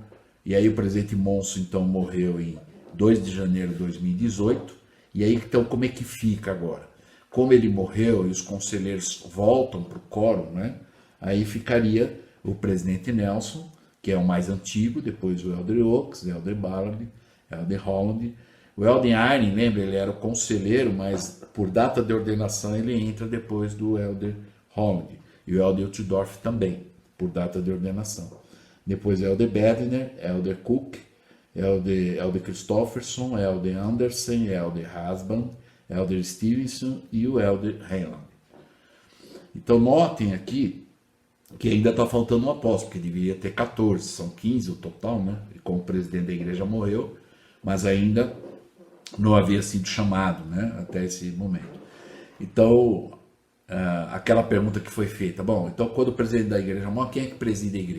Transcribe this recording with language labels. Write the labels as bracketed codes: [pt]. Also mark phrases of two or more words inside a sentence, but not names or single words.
[pt] E aí o presidente Monson então morreu em 2 de janeiro de 2018. E aí então como é que fica agora? Como ele morreu e os conselheiros voltam para o coro, né? Aí ficaria o presidente Nelson, que é o mais antigo, depois o Elder Oaks, Elder Ballard, Elder Holland. O Elder Arning, lembra, ele era o conselheiro, mas por data de ordenação ele entra depois do Elder Holland. E o Elder Uchtdorf também, por data de ordenação. Depois Elder Bedner, Elder Cook, Elder Christofferson, Elder Anderson, Elder Husband, Elder Stevenson e o Elder Haaland. Então notem aqui que ainda está faltando um apóstolo, porque deveria ter 14, são 15 o total, né? E como o presidente da igreja morreu, mas ainda não havia sido chamado, né? Até esse momento. Então, aquela pergunta que foi feita, bom, então quando o presidente da igreja morre, quem é que preside a igreja?